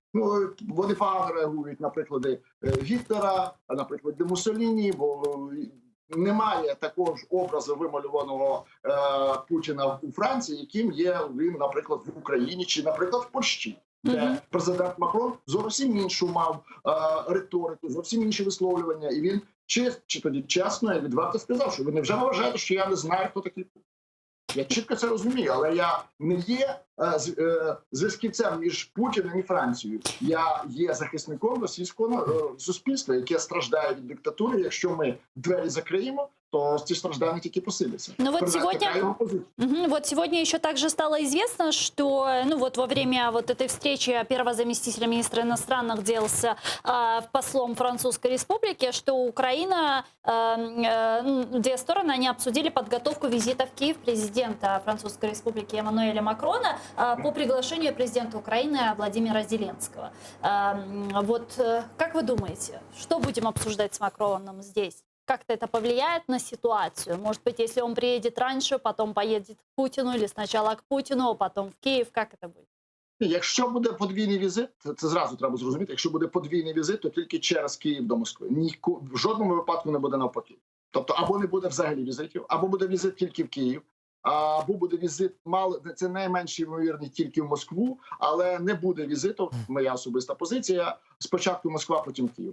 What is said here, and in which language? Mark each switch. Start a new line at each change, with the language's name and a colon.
Ukrainian: Ну, вони погано реагують на приклади Гітлера, на приклади Муссоліні, бо немає такого ж образу вималюваного Путіна у Франції, яким є він, наприклад, в Україні чи, наприклад, в Польщі, де президент Макрон зовсім іншу мав риторику, зовсім інші висловлювання, і він тоді чесно і відверто сказав, що ви невже вважаєте, що я не знаю, хто такий Путін. Я чітко це розумію, але я не є зв'язківцем між Путіним і Францією. Я є захисником російського суспільства, яке страждає від диктатури. Якщо ми двері закриємо, то ці страждання тільки посиляться.
Russian: Ну вот сегодня еще также стало известно, что во время вот этой встречи первого заместителя министра иностранных дел с послом Французской Республики, что Украина, две стороны, они обсудили подготовку визита в Киев президента Французской Республики Эммануэля Макрона по приглашению президента Украины Владимира Зеленского. Вот как вы думаете, что будем обсуждать с Макроном здесь? Как-то это повлияет на ситуацию? Может быть, если он приедет раньше, потом поедет к Путину, или сначала к Путину, а потом в
Ukrainian: Київ, як це буде? Якщо буде подвійний візит, це зразу треба зрозуміти, якщо буде подвійний візит, то тільки через Київ до Москви. В жодному випадку не буде навпаки. Тобто або не буде взагалі візитів, або буде візит тільки в Київ, або буде візит, це найменш ймовірний тільки в Москву, але не буде візиту, моя особиста позиція, спочатку Москва, потім Київ.